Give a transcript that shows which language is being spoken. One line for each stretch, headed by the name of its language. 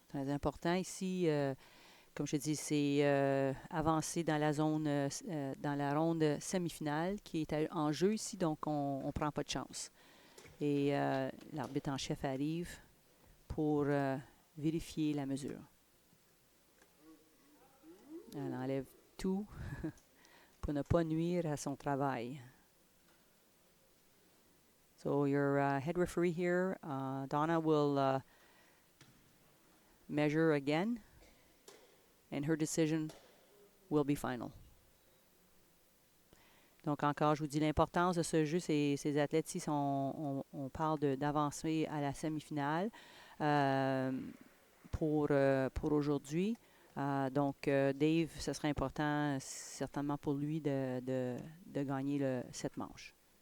French: Très important ici, comme je dis, c'est avancer dans la zone, dans la ronde semi-finale qui est en jeu ici, donc on ne prend pas de chance. Et l'arbitre en chef arrive pour vérifier la mesure. Elle enlève tout pour ne pas nuire à son travail.
English: So your head referee here, Donna, will measure again, and her decision will be final.
French: Donc encore, je vous dis l'importance de ce jeu. Ces athlètes-ci, on parle d'avancer à la semi-finale. Pour aujourd'hui. Donc, Dave, ce serait important certainement pour lui de gagner cette manche.